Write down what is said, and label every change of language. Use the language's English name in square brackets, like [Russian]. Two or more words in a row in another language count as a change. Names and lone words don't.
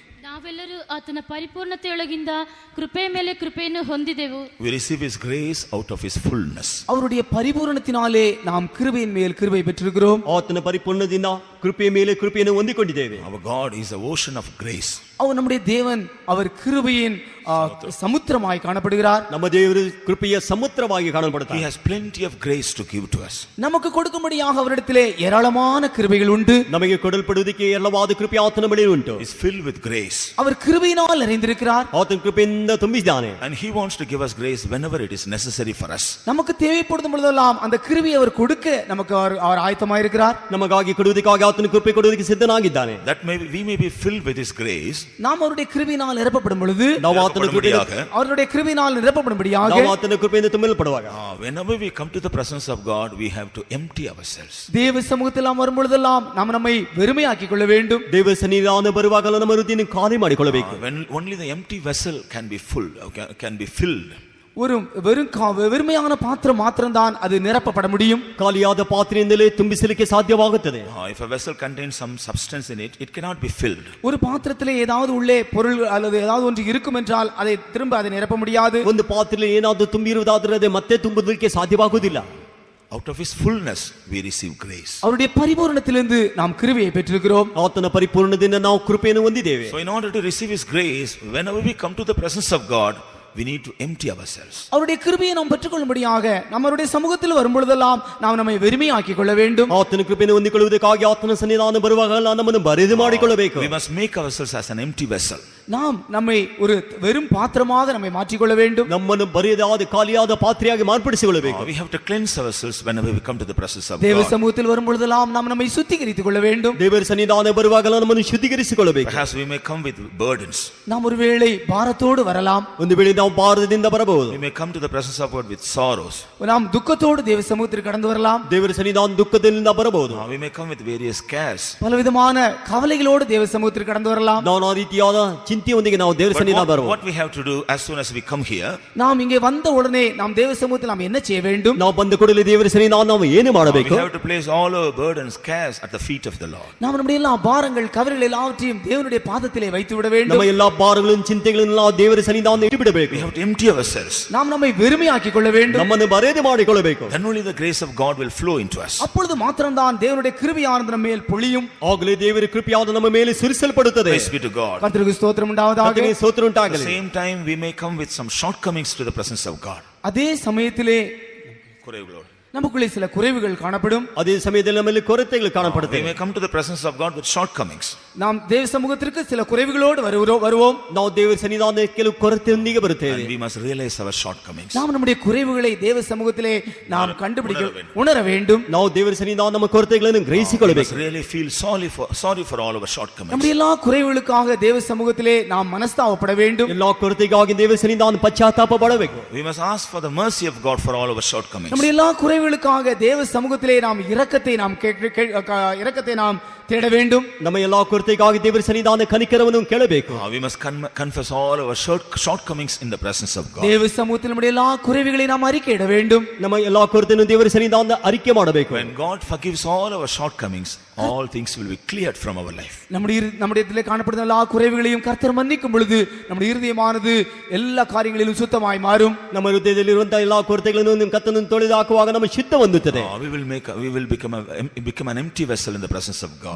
[Kannada] ನಾವೆಲ್ಲರೂ ಆತನ ಪರಿಪೂರ್ಣತೆಯೊಳಗಿಂದ ಕೃಪೆ ಮೇಲೆ ಕೃಪೆಯನ್ನು ಹೊಂದಿದೆವು. [English] We receive His grace out of His fullness. [Tamil] அவருடைய பரிபூரணத்தினாலே நாம் கிருபையின் மேல் கிருபை பெற்றிருக்கிறோம். [Kannada] ಆತನ ಪರಿಪೂರ್ಣದಿಂದ ಕೃಪೆಯ ಮೇಲೆ ಕೃಪೆಯನ್ನು ಹೊಂದಿಕೊಂಡಿದ್ದೇವೆ. [English] Our God is the ocean of grace. [Tamil] அவர் நம்முடைய தேவன், அவர் கிருபையின் சமுத்திரமாய் காணப்படுகிறார். [Kannada] ನಮ್ಮ ದೇವರು ಕೃಪೆಯ ಸಮುದ್ರವಾಗಿ [English] He [Kannada] ಕಾಣப்படுತ್ತಾರೆ. [English] has plenty of grace to give to us. [Tamil] நமக்கு கொடுக்கும்படியாக அவரிடத்திலே ஏராளமான கிருபைகள் உண்டு. [Kannada] ನಮಗೆ ಕೊಡಲ್ಪಡುವುದಕ್ಕೆ ಏರಳವಾದ ಕೃಪೆ ಆತನ ಬಳಿ ಉಂಟು. [English] He is filled with grace. [Tamil] அவர் கிருபையினால் நிறைந்திருக்கிறார். [Kannada] ಆತನ ಕೃಪೆಯಿಂದ ತುಂಬಿಸಿದ್ದಾನೆ. [English] And He wants to give us grace whenever it is necessary for us. [Tamil] நமக்கு தேவைப்படும் பொழுதெல்லாம் அந்த கிருபையை அவர் கொடுக்க நமக்கு அவர் ஆயத்தமாயிருக்கிறார். [Kannada] ನಮಗಾಗಿ ಕೊಡುವುದಕ್ಕಾಗಿ ಆತನ ಕೃಪೆ ಕೊಡುವುದಕ್ಕೆ ಸಿದ್ಧನಾಗಿದ್ದಾನೆ. [English] That we may be filled with His grace. [Tamil] நாம் அவருடைய கிருபையினால் நிரப்பப்படும் பொழுது, [Kannada] ನಾವು ಆತನ ಕೃಪೆಯಿಂದ [Tamil] அவருடைய கிருபையினால் நிரப்பப்படும்படியாக [Kannada] ನಾವು ಆತನ ಕೃಪೆಯಿಂದ ತುಂಬಲ್ಪಡುವಾಗ, [English] Whenever we come to the presence of God, we have to empty ourselves. [Tamil] தேவ சமூகத்தில் நாம் வரும் பொழுதெல்லாம் நாம் நம்மை வெறுமையாக்கிக் கொள்ள வேண்டும். [Kannada] ದೇವ ಸನ್ನಿಧಾನ ಬರುವಾಗಲೂ ನಮ್ಮ ಹೃದಯವನ್ನು ಖಾಲಿ ಮಾಡಿಕೊಳ್ಳಬೇಕು. [English] When only the empty vessel can be full, can be filled. [Tamil] ஒரு வெறுமையான பாத்திரம் மாத்திரம்தான் அது நிரப்பப்பட முடியும். [Kannada] ಖಾಲಿಯಾದ ಪಾತ್ರೆಯಿಂದಲೇ ತುಂಬಿಸಲಿಕ್ಕೆ ಸಾಧ್ಯವಾಗುತ್ತದೆ. [English] If a vessel contains some substance in it, it cannot be filled. [Tamil] ஒரு பாத்திரத்திலே ஏதாவது உள்ளே பொருள் அல்லது ஏதாவது ஒன்று இருக்கும் என்றால் அதை திரும்ப அதை நிரப்ப முடியாது. [Kannada] ಒಂದು ಪಾತ್ರೆಯಲ್ಲಿ ಏನಾದರೂ ತುಂಬಿರುವುದಾದರೆ ಅದು ಮತ್ತೆ ತುಂಬುವುದಕ್ಕೆ ಸಾಧ್ಯವಾಗುವುದಿಲ್ಲ. [English] Out of His fullness we receive grace. [Tamil] அவருடைய பரிபூரணத்திலிருந்து நாம் கிருபையை பெற்றிருக்கிறோம். [Kannada] ಆತನ ಪರಿಪೂರ್ಣದಿಂದ ನಾವು ಕೃಪೆಯನ್ನು ಹೊಂದಿದ್ದೇವೆ. [English] So in order to receive His grace, whenever we come to the presence of God, we need to empty ourselves. [Tamil] அவருடைய கிருபையை நாம் பெற்றுக்கொள்ளும்படியாக நம்மளுடைய சமூகத்தில் வரும் பொழுதெல்லாம் நாம் நம்மை வெறுமையாக்கிக் கொள்ள வேண்டும். [Kannada] ಆತನ ಕೃಪೆಯನ್ನು ಹೊಂದಿಕೊಳ್ಳುವುದಕ್ಕಾಗಿ ಆತನ ಸನ್ನಿಧಾನ ಬರುವಾಗಲ್ಲ ನಮ್ಮನ್ನು ಬರಿದು ಮಾಡಿಕೊಳ್ಳಬೇಕು. [English] We must make ourselves as an empty vessel. [Tamil] நாம் நம்மை ஒரு வெறும் பாத்திரமாக நம்மை மாற்றிக்கொள்ள வேண்டும். [Kannada] ನಮ್ಮನ್ನು ಬರಿದಾದ ಖಾಲಿಯಾದ ಪಾತ್ರೆಯಾಗಿ ಮಾರ್ಪಡಿಸಿಕೊಳ್ಳಬೇಕು. [English] We have to cleanse ourselves whenever we come to the presence of [Tamil] தேவ [English] God. [Tamil] சமூகத்தில் வரும் பொழுதெல்லாம் நாம் நம்மை சுத்திகரித்துக் கொள்ள வேண்டும். [Kannada] ದೇವರ ಸನ್ನಿಧಾನ ಬರುವಾಗಲ್ಲ ನಮ್ಮನ್ನು ಶುದ್ಧೀಕರಿಸಿಕೊಳ್ಳಬೇಕು. [English] Perhaps we may come with burdens. [Tamil] நாம் ஒருவேளை பாரத்தோடு வரலாம். [Kannada] ಒಂದು ವೇಳೆ ನಾವು ಭಾರತದಿಂದ ಬರಬಹುದು. [English] We may come to the presence of God with sorrows. [Tamil] நாம் துக்கத்தோடு தேவ சமூகத்திற்கு கடந்து வரலாம். [Kannada] ದೇವರ ಸನ್ನಿಧಾನ ದುಃಖದಿಂದ ಬರಬಹುದು. [English] We may come with various cares. [Tamil] பலவிதமான கவலைகளோடு தேவ சமூகத்திற்கு கடந்து வரலாம். [Kannada] ನಾನಾ ರೀತಿಯಾದ ಚಿಂತೆಯೊಂದಿಗೆ ನಾವು ದೇವರ ಸನ್ನಿಧಾನ ಬರಬಹುದು. [English] What we have to do as soon as we come here, [Tamil] நாம் இங்கே வந்த உடனே நாம் தேவ சமூகத்தில் நாம் என்ன செய்ய வேண்டும்? [Kannada] ನಾವು ಬಂದ ಕೂಡಲೇ ದೇವರ ಸನ್ನಿಧಾನ ನಾವು ಏನು ಮಾಡಬೇಕು? [English] we have to place all our burdens, cares at the feet of the Lord. [Tamil] நாம் நம்முடைய எல்லா பாரங்கள் கவலைகள் எல்லாவற்றையும் தேவனுடைய பாதத்திலே வைத்து விட வேண்டும். [Kannada] ನಮ್ಮ எல்லா ಭಾರಗಳನ್ನು ಚಿಂತೆಗಳನ್ನು ನಾವು ದೇವರ ಸನ್ನಿಧಾನದಲ್ಲಿ ಇಟ್ಟು ಬಿಡಬೇಕು. [English] We have to empty ourselves. [Tamil] நாம் நம்மை வெறுமையாக்கிக் கொள்ள வேண்டும். [Kannada] ನಮ್ಮನ್ನು ಬರೆದು ಮಾಡಿಕೊಳ್ಳಬೇಕು. [English] Then only the grace of God will flow into us. [Tamil] அப்பொழுது மாத்திரம்தான் தேவனுடைய கிருபையானது நம்ம மேல் பொழியும். [Kannada] ಆಗಲೇ ದೇವರ ಕೃಪೆಯಾದ ನಮ್ಮ ಮೇಲೆ ಸುರಿಸಲ್ಪಡುತ್ತದೆ. [English] Praise be to God. [Tamil] கர்த்தருக்கு ஸ்தோத்திரம் உண்டாவதாக. [Kannada] ಕರ್ತನಿಗೆ ಸ್ತೋತ್ರ [English] At the [Kannada] ಉಂಟಾಗಲಿ. [English] same time, we may come with some shortcomings to the presence of God. [Tamil] அதே சமயத்திலே குறைவுகளோடு. நமக்குள்ளே சில குறைவுகள் காணப்படும். [Kannada] ಅದೇ ಸಮಯದಲ್ಲಿ ನಮ್ಮಲ್ಲಿ ಕೊರತೆಗಳು [English] We [Kannada] ಕಾಣಪಡುತ್ತವೆ. [English] may come to the presence of God with shortcomings. [Tamil] நாம் தேவ சமூகத்திற்கு சில குறைவுகளோடு வருவோம். [Kannada] ನಾವು ದೇವರ ಸನ್ನಿಧಾನಕ್ಕೆ ಕೆಲವು ಕೊರತೆಯೊಂದಿಗೆ ಬರುತ್ತೇವೆ. [English] And we must realize our shortcomings. [Tamil] நாம் நம்முடைய குறைவுகளை தேவ சமூகத்திலே நாம் உணர வேண்டும். [Kannada] ನಾವು ದೇವರ ಸನ್ನಿಧಾನ ನಮ್ಮ ಕೊರತೆಗಳನ್ನು [English] We [Kannada] ಗ್ರಹಿಸಿಕೊಳ್ಳಬೇಕು. [English] must really feel sorry for all our shortcomings. [Tamil] நம்முடைய எல்லா குறைவுகளுக்காக தேவ சமூகத்திலே நாம் மனஸ்தாபப்பட வேண்டும். [Kannada] ಎಲ್ಲಾ ಕೊರತೆಗಾಗಿ ದೇವರ ಸನ್ನಿಧಾನ ಪಶ್ಚಾತ್ತಾಪ ಪಡಬೇಕು. [English] We must ask for the mercy of God for all our shortcomings. [Tamil] நம்முடைய எல்லா குறைவுகளுக்காக தேவ சமூகத்திலே நாம் இரக்கத்தை நாம் தேட வேண்டும். [Kannada] ನಮ್ಮ ಎಲ್ಲಾ ಕೊರತೆಗಾಗಿ ದೇವರ ಸನ್ನಿಧಾನ ಕನಿಕರವನ್ನು ಕೇಳಬೇಕು. [English] We must confess all our shortcomings in the presence of God. [Tamil] தேவ சமூகத்தில் நம்முடைய எல்லா குறைவுகளை நாம் அறிக்கையிட வேண்டும். [Kannada] ನಮ್ಮ ಎಲ್ಲಾ ಕೊರತೆಯನ್ನು ದೇವರ ಸನ್ನಿಧಾನದ ಅರಿಕೆ ಮಾಡಬೇಕು. [English] When God forgives all our shortcomings, all things will be cleared from our life. [Tamil] நம்முடைய இதிலே காணப்படுகிற எல்லா குறைவுகளையும் கர்த்தர் மன்னிக்கும் பொழுது நம்முடைய இருதயமானது எல்லா காரியங்களிலும் சுத்தமாய் மாறும். [Kannada] ನಮ್ಮ ಹೃದಯದಲ್ಲಿರುವಂತಹ ಎಲ್ಲಾ ಕೊರತೆಗಳನ್ನು ಕರ್ತನನ್ನು ತೊಳೆದು ಹಾಕುವಾಗ ನಮ್ಮ ಶುದ್ಧ ಹೊಂದುತ್ತದೆ. [English] We will become an empty vessel in the presence of God.